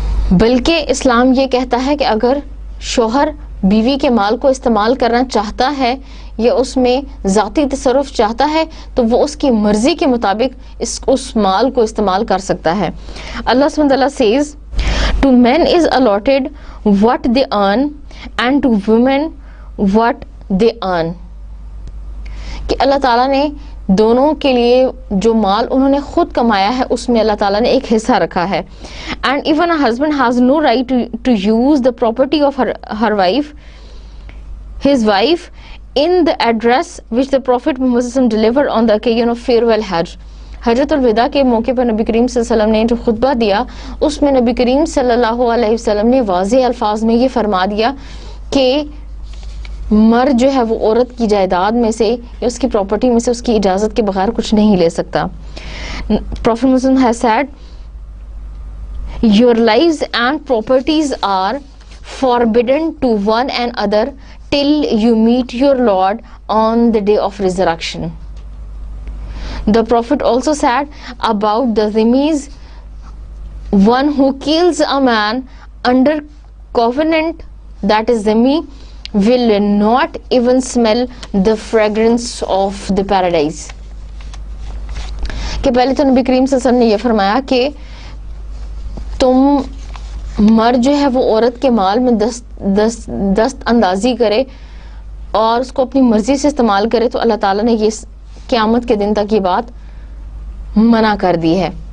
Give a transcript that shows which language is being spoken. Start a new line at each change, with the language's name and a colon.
Urdu: بلکہ اسلام یہ کہتا ہے کہ اگر شوہر بیوی کے مال کو استعمال کرنا چاہتا ہے یا اس میں ذاتی تصرف چاہتا ہے تو وہ اس کی مرضی کے مطابق اس مال کو استعمال کر سکتا ہے.
English: اللہ سبحانہ وتعالیٰ says to men is allotted what they earn and to women what they earn.
Urdu: کہ اللہ تعالیٰ نے دونوں کے لیے جو مال انہوں نے خود کمایا ہے اس میں اللہ تعالیٰ نے ایک حصہ رکھا ہے.
English: And even a husband has no right to use the property of her wife, his wife, in the address which the Prophet Muhammad delivered on the occasion of farewell Hajj.
Urdu: حجۃ الوداع کے موقع پر نبی کریم صلی اللہ علیہ وسلم نے جو خطبہ دیا اس میں نبی کریم صلی اللہ علیہ وسلم نے واضح الفاظ میں یہ فرما دیا کہ مرد جو ہے وہ عورت کی جائیداد میں سے یا اس کی پراپرٹی میں سے اس کی اجازت کے بغیر کچھ نہیں لے سکتا.
English: Prophet Muhammad has said, your lives and properties are forbidden to one another till you meet your Lord on the day of resurrection. The Prophet also said about the Zimmis, one who kills a man under covenant, that is Zimmi, will not even smell the fragrance of the paradise.
Urdu: کہ پہلے تو نبی کریم صلی اللہ علیہ وسلم نے یہ فرمایا کہ تم مرد جو ہے وہ عورت کے مال میں دست اندازی کرے اور اس کو اپنی مرضی سے استعمال کرے تو اللہ تعالیٰ نے یہ قیامت کے دن تک یہ بات منع کر دی ہے.